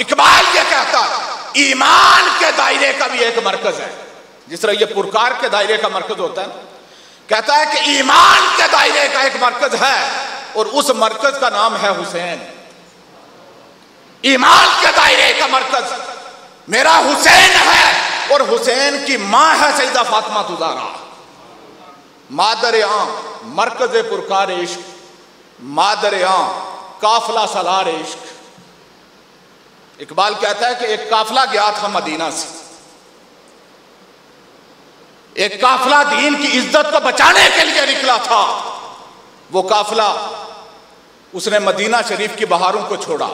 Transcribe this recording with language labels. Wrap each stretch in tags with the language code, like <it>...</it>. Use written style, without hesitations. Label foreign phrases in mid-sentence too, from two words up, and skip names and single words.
<ur>اقبال یہ کہتا ہے ایمان کے دائرے کا بھی ایک مرکز ہے، جس طرح یہ پرکار کے دائرے کا مرکز ہوتا ہے، کہتا ہے کہ ایمان کے دائرے کا ایک مرکز ہے، اور اس مرکز کا نام ہے حسین۔ ایمان کے دائرے کا مرکز میرا حسین ہے، اور حسین کی ماں ہے سیدہ فاطمہ زہرا۔</ur> <fa>مادر آں مرکز پرکار عشق، مادر آں قافلہ سالار عشق۔</fa> <ur>اقبال کہتا ہے کہ ایک قافلہ گیا تھا مدینہ سے، ایک قافلہ دین کی عزت کو بچانے کے لیے نکلا تھا۔ وہ قافلہ اس نے مدینہ شریف کی بہاروں کو چھوڑا۔</ur>